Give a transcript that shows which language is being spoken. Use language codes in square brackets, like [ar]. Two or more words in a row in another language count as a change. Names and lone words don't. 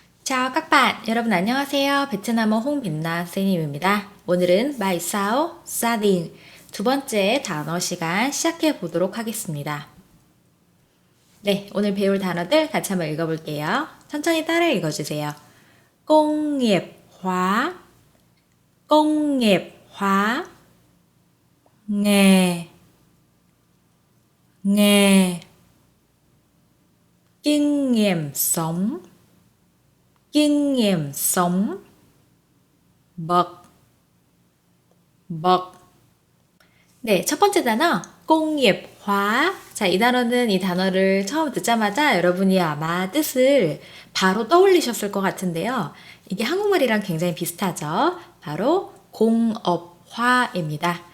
[vi] Chào các bạn, [ko] 여러분 안녕하세요. 베트남어 홍빛나 선생님입니다. 오늘은 [vi] Bài sao, gia đình [ko] 두 번째 단어 시간 시작해 보도록 하겠습니다. 네, 오늘 배울 단어들 같이 한번 읽어볼게요. 천천히 따라 읽어주세요. [vi] công nghiệp hóa, công nghiệp hóa, nghề, nghề, kinh nghiệm sống, kinh nghiệm sống, bậc, bậc. [ko] 네, 첫 번째 단어, 공예화. 자, 이 단어는 이 단어를 처음 듣자마자 여러분이 아마 뜻을 바로 떠올리셨을 것 같은데요. 이게 한국말이랑 굉장히 비슷하죠. 바로 공업화입니다.